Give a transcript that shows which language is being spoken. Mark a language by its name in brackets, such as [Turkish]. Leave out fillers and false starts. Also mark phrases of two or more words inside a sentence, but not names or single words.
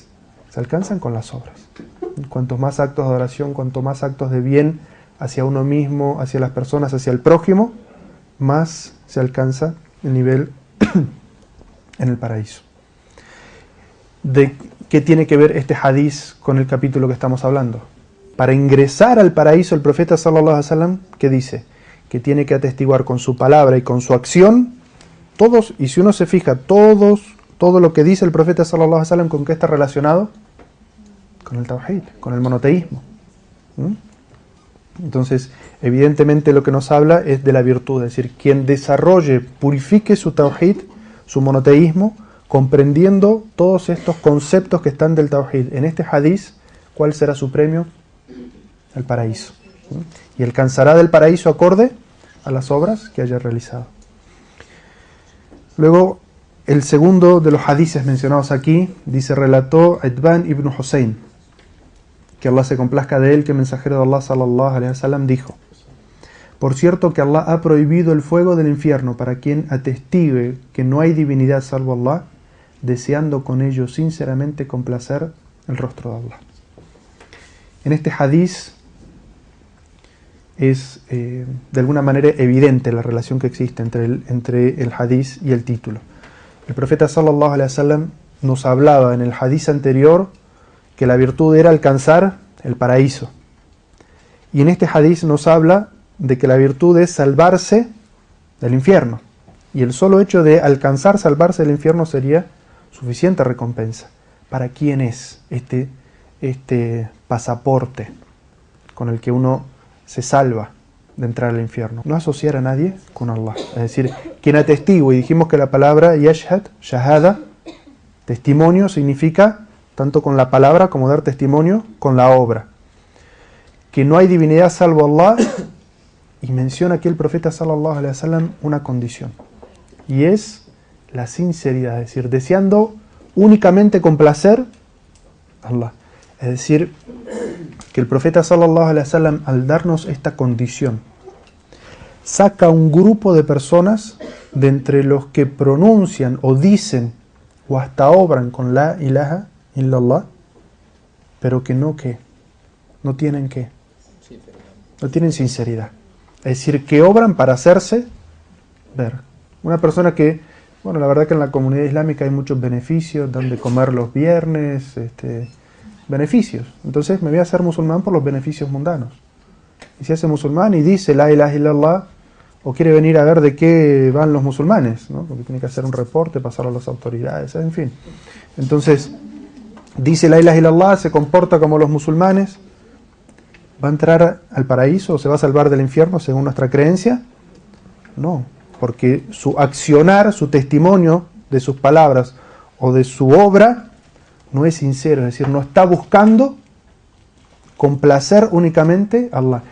[Spanish] Se alcanzan con las obras. Cuantos más actos de adoración, cuanto más actos de bien hacia uno mismo, hacia las personas, hacia el prójimo, más se alcanza el nivel en el paraíso. ¿De qué tiene que ver este hadiz con el capítulo que estamos hablando? Para ingresar al paraíso, el profeta [Arabic] صلى الله عليه وسلم, [Spanish] ¿qué dice? Que tiene que atestiguar con su palabra y con su acción todos, y si uno se fija, todo lo que dice el profeta [Arabic] صلى الله عليه وسلم, [Spanish] ¿con qué está relacionado? Con el tawhid, con el monoteísmo. Entonces, evidentemente lo que nos habla es de la virtud, es decir, quien desarrolle, purifique su tawhid, su monoteísmo, comprendiendo todos estos conceptos que están del tawhid. En este hadiz, ¿cuál será su premio? El paraíso. Y alcanzará del paraíso acorde a las obras que haya realizado. Luego, el segundo de los hadices mencionados aquí, dice, relató Itban ibn Hussein, que Allah se complazca de él, que el mensajero de Allah [Arabic] صلى الله عليه وسلم [Spanish] dijo: por cierto que Allah ha prohibido el fuego del infierno para quien atestigue que no hay divinidad salvo Allah, deseando con ello sinceramente complacer el rostro de Allah. En este hadiz es de alguna manera evidente la relación que existe entre el hadiz y el título. El profeta [Arabic] صلى الله عليه وسلم [Spanish] nos hablaba en el hadiz anterior que la virtud era alcanzar el paraíso. Y en este hadiz nos habla de que la virtud es salvarse del infierno. Y el solo hecho de alcanzar salvarse del infierno sería suficiente recompensa. ¿Para quién es este pasaporte con el que uno se salva de entrar al infierno? No asociar a nadie con Allah. Es decir, quien atestigue, y dijimos que la palabra yashhad, shahada, testimonio, significa tanto con la palabra como dar testimonio con la obra. Que no hay divinidad salvo Allah, y menciona aquí el profeta [Arabic] صلى الله عليه وسلم [Spanish] una condición, y es la sinceridad, es decir, deseando únicamente complacer a Allah. Es decir, que el profeta [Arabic] صلى الله عليه وسلم, [Spanish] al darnos esta condición, saca un grupo de personas de entre los que pronuncian o dicen o hasta obran con [Arabic] لا إله إلا الله, [Spanish] pero que no tienen no tienen sinceridad. Es decir, que obran para hacerse ver. Una persona que, bueno, la verdad que en la comunidad islámica hay muchos beneficios, dan de comer los viernes, beneficios. Entonces me voy a hacer musulmán por los beneficios mundanos. Y se hace musulmán y dice [Arabic] لا إله إلا الله, [Spanish] o quiere venir a ver de qué van los musulmanes, ¿no? Porque tiene que hacer un reporte, pasarlo a las autoridades, en fin. Entonces, dice [Arabic] لا إله إلا الله, [Spanish] se comporta como los musulmanes, ¿va a entrar al paraíso o se va a salvar del infierno según nuestra creencia? No, porque su accionar, su testimonio de sus palabras o de su obra no es sincero, es decir, no está buscando complacer únicamente a Allah.